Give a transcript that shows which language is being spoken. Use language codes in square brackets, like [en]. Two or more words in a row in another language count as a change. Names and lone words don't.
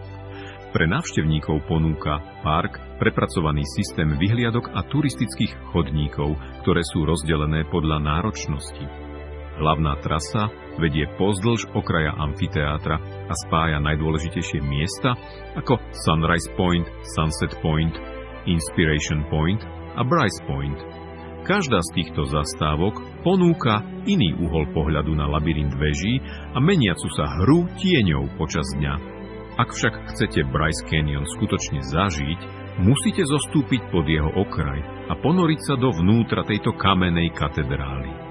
[sk] Pre návštevníkov ponúka park prepracovaný systém vyhliadok a turistických chodníkov, ktoré sú rozdelené podľa náročnosti. Hlavná trasa vedie pozdĺž okraja amfiteátra a spája najdôležitejšie miesta ako Sunrise Point, Sunset Point, Inspiration Point a Bryce Point. Každá z týchto zastávok ponúka iný uhol pohľadu na labyrint veží a meniacu sa hru tieňov počas dňa. Ak však chcete Bryce Canyon skutočne zažiť, musíte zostúpiť pod jeho okraj a ponoriť sa dovnútra tejto kamennej katedrály.